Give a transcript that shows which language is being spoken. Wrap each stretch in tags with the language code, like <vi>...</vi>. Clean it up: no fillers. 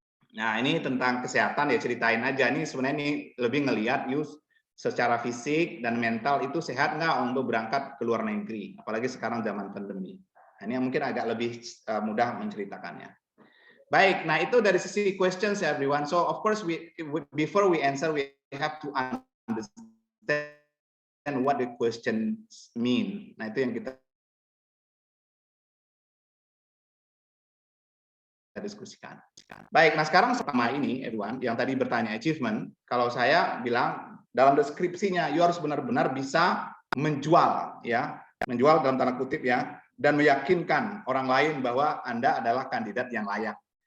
<id>Nah, ini tentang kesehatan ya, ceritain aja. Ini sebenarnya ini lebih ngelihat you secara fisik dan mental itu sehat nggak untuk berangkat ke luar negeri, apalagi sekarang zaman pandemi. Nah, ini mungkin agak lebih mudah menceritakannya. Baik, nah itu dari sisi questions everyone.</id> <en>So of course before we answer we have to understand what the questions mean.</en> <id>Nah, itu yang kita diskusikan. Baik, nah sekarang sama ini everyone yang tadi bertanya achievement, kalau saya bilang dalam deskripsinya you harus benar-benar bisa menjual ya, menjual dalam tanda kutip ya, dan meyakinkan orang lain bahwa Anda adalah kandidat yang layak.</id>